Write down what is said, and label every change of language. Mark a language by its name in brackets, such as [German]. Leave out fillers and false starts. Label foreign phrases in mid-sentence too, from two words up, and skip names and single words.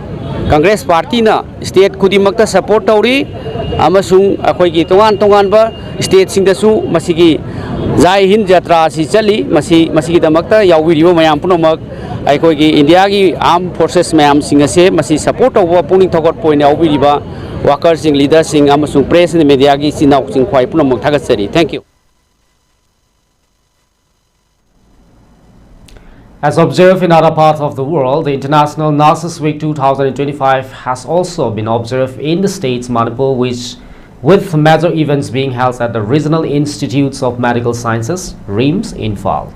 [Manipuri] Congress party na state khudimakta support tauri amasung akhoi gi tongan ba state sing da su masigi Jai Hind Jatra si chali masigi damakta yawiribo mayam punomak akhoi gi India gi [English] armed forces [Manipuri] mayam sing ase masi support tawa puning thokot point yawiriba workers sing leaders sing amasung [English] press and media [Manipuri] gi sinau sing khwai punomak thagatsari. [English] Thank you. As observed in other parts of the world, the International Nurses Week 2025 has also been observed in the states Manipur, with major events being held at the Regional Institutes of Medical Sciences, RIMS, in Falls.